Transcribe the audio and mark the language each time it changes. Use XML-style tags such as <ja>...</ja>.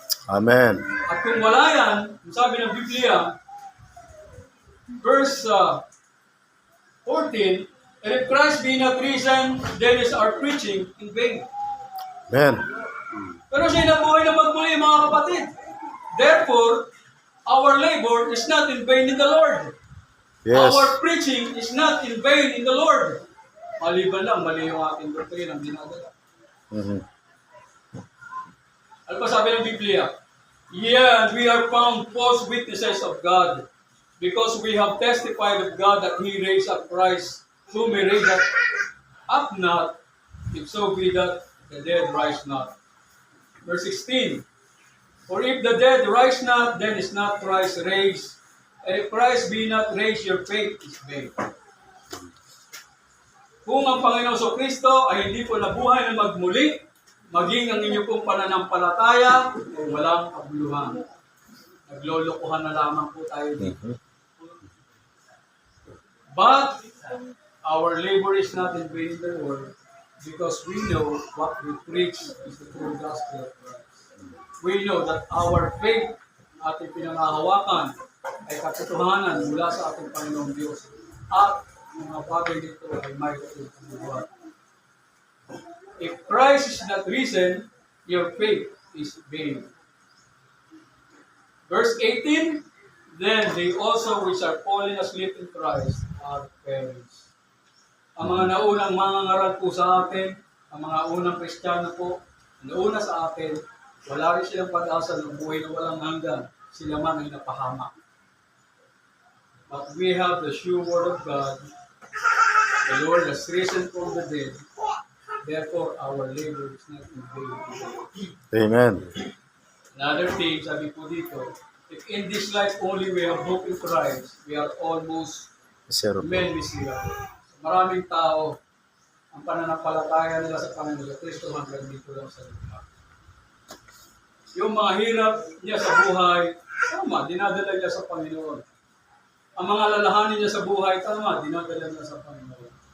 <tl>Amen. At kung wala yan, sabi ng Biblia,</tl> <en>verse 14, and if Christ be not risen, then is our preaching in vain. Amen.</en> <tl>Pero siya nabuhay na magmuli, mga kapatid.</tl> <en>Therefore, our labor is not in vain in the Lord. Yes. Our preaching is not in vain in the Lord.</en> <tl>Maliban lang, mali yung ating doktrina ang dinadala. Ano pa sabi ng Biblia?</tl> <en>Yeah, we are found false witnesses of God, because we have testified of God that He raised up Christ, whom He raised up not, if so be that the dead rise not. Verse 16, for if the dead rise not, then is not Christ raised. And if Christ be not raised, your faith is vain.</en> <tl>Kung ang Panginoon sa Kristo ay hindi po nabuhay na magmuli, maging ang inyong pong pananampalataya ay walang kabuluhan. Naglolokohan na lamang po tayo dito.</tl> <en>But our labor is not in vain in the Lord, because we know what we preach is the true gospel of Christ. We know that our faith,</en> <tl>ating pinangahawakan, ay katotohanan mula sa ating Panginoong Diyos. At mga bagay dito ay may katotohanan.</tl> <en>If Christ is not risen, your faith is vain. Verse 18, Then they also which are fallen asleep in Christ are perished.</en> <tl>Ang mga naunang mangangaral po sa atin, ang mga unang Kristiyano po, nauna sa atin, wala rin silang pag-asa ng buhay na walang hanggan. Sila man ay napahamak.</tl> <en>But we have the sure word of God. The Lord has risen from the dead. Therefore, our labor is not in vain. Amen. Another thing,</en> <tl>sabi po dito,</tl> <en>if in this life only we have hope in Christ, we are almost Zero. men miserable.</en> <tl>Maraming tao, ang pananampalataya nila sa Panginoon sa Kristo hanggang dito lang sa lupa. Yung mga hirap niya sa buhay, tama, dinadala niya sa Panginoon. Ang mga lalahanin niya sa buhay, tama, dinadala niya sa Panginoon.</tl>